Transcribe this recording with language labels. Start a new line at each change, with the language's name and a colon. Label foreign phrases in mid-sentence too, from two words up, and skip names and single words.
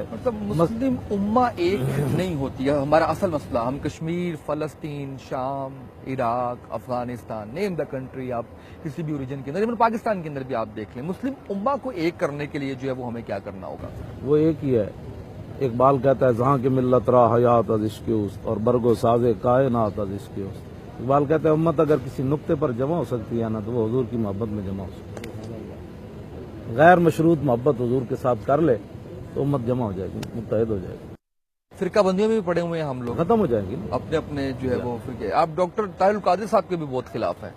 Urdu: مطلب مسلم امہ ایک نہیں ہوتی ہے. ہمارا اصل مسئلہ، ہم کشمیر، فلسطین، شام، عراق، افغانستان،
English: name the country,
Urdu: آپ کسی بھی اوریجن کے اندر، ایون پاکستان کے اندر بھی آپ دیکھ لیں، مسلم امہ کو ایک کرنے کے لیے جو ہے وہ ہمیں کیا کرنا ہوگا؟ وہ ایک ہی ہے. اقبال کہتا ہے جہاں کی
Persian: ملت را حیات از عشق اوست
Urdu: اور
Persian: برگو ساز کائنات از عشق اوست.
Urdu: اقبال کہتا ہے امت اگر کسی نقطے پر جمع ہو سکتی ہے نا تو وہ حضور کی محبت میں جمع ہو سکتی ہے. غیر مشروط محبت حضور کے ساتھ کر لے تو امت جمع ہو جائے گی، متحد ہو جائے گی. فرقہ بندیوں میں بھی پڑے ہوئے ہیں ہم لوگ، ختم ہو جائیں گی اپنے اپنے جو ہے وہ فرقے. آپ ڈاکٹر طاہر القادری صاحب کے بھی بہت خلاف ہیں.